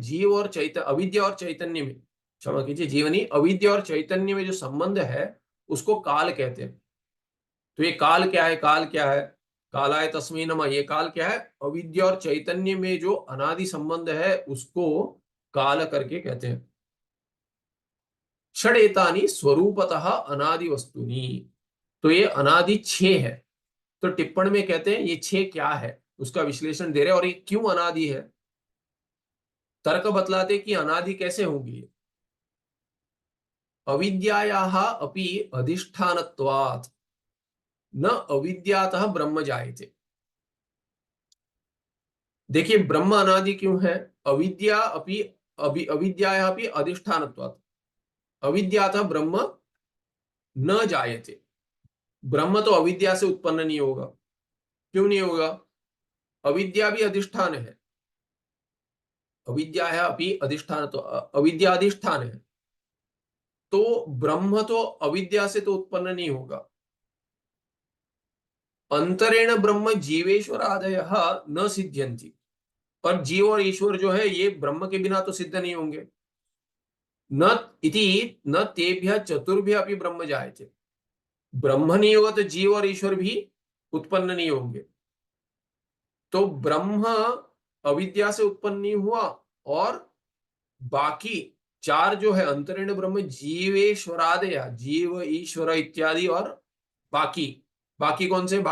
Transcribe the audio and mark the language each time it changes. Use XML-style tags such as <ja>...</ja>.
<hi>जीव और चैतन्य, अविद्या और चैतन्य में, क्षमा कीजिए, जीवनी, अविद्या और चैतन्य में जो संबंध है उसको काल कहते हैं। तो ये काल क्या है? काल क्या है?</hi> <sa>कालाय तस्मै नमः।</sa> <hi>ये काल क्या है? अविद्या और चैतन्य में जो अनादि संबंध है उसको काल करके कहते हैं।</hi> <sa>षडेतानि स्वरूपतः अनादि वस्तुनि।</sa> <hi>तो ये अनादि छह है। तो टिप्पण में कहते हैं ये छह क्या है, उसका विश्लेषण दे रहे हैं, और ये क्यों अनादि है। तर्क बतलाते कि अनादि कैसे होंगी।</hi> <sa>अविद्यायाः अपि अधिष्ठानत्वात् न अविद्यातः ब्रह्म जायते।</sa> <hi>देखिए ब्रह्म अनादि क्यों है?</hi> <sa>अविद्या अपि अविद्यायाः अपि अधिष्ठानत्वात्, अविद्यातः ब्रह्म न जायते।</sa> <hi>ब्रह्म तो अविद्या से उत्पन्न नहीं होगा। क्यों नहीं होगा? अविद्या भी अधिष्ठान है। अविद्या है अपि अधिष्ठान, तो अविद्या अधिष्ठान है, तो ब्रह्म तो अविद्या से तो उत्पन्न नहीं होगा।</hi> <sa>अंतरेण ब्रह्म जीवेश्वर आदय न सिद्ध्यंति।</sa> <hi>और जीव और ईश्वर जो है ये ब्रह्म के बिना तो सिद्ध नहीं होंगे।</hi> <sa>न इति न तेभ्य चतुर्भ्य अपि ब्रह्म जायते।</sa> <hi>ब्रह्म नहीं होगा तो जीव और ईश्वर भी उत्पन्न नहीं होंगे। तो ब्रह्म अविद्या से उत्पन्न नहीं हुआ, और बाकी चार जो है</hi> <sa>अंतरिण ब्रह्म, जीवेश्वरादय,</sa> <hi>जीव ईश्वर इत्यादि, और बाकी, बाकी कौन से?</hi>